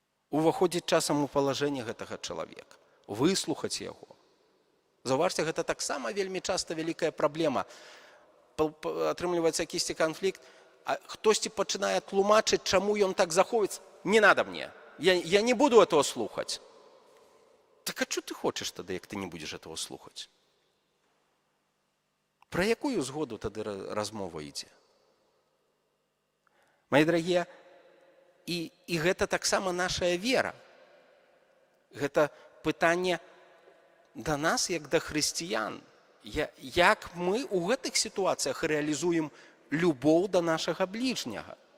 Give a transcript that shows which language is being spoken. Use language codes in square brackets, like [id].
[be] Уваходзіць часам у палажэнне гэтага чалавека, выслухаць яго. Заўважце, гэта таксама вельмі часта вялікая праблема. Атрымліваецца якісьці канфлікт, а хтосьці пачынае тлумачыць, чаму ён так захоўваецца. [ru] Не надо мне, я не буду этого слухаць. Так а чё ты хочаш тады, як ты не будзеш этого слухаць? [be] Пра якую згоду тады размова ідзе? Мае дарагія, і гэта таксама нашая вера. Гэта пытанне да нас, як да хрысціян. Як мы ў гэтых сітуацыях рэалізуем любоў да нашага бліжняга?